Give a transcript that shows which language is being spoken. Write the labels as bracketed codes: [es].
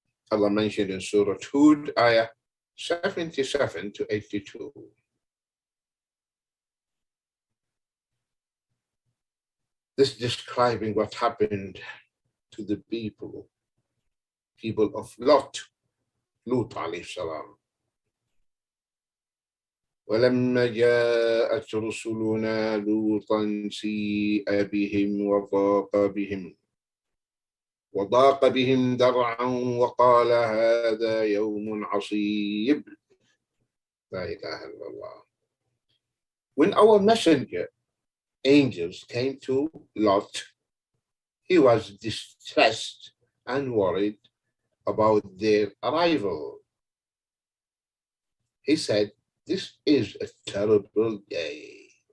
[en] Allah mentioned in Surah Hud, ayah 77 to 82. This describing what happened to the people of Lut alayhi salam. [ar] وَلَمَّا جَاءَتْ رُسُلُنَا لُوطًا سِيءَ بِهِمْ وضاق بهم ذرعا وقال هذا يوم عصيب. لا إله إلا الله. [en] When our messenger angels came to Lot, he was distressed and worried about their arrival. He said, "This is a terrible day."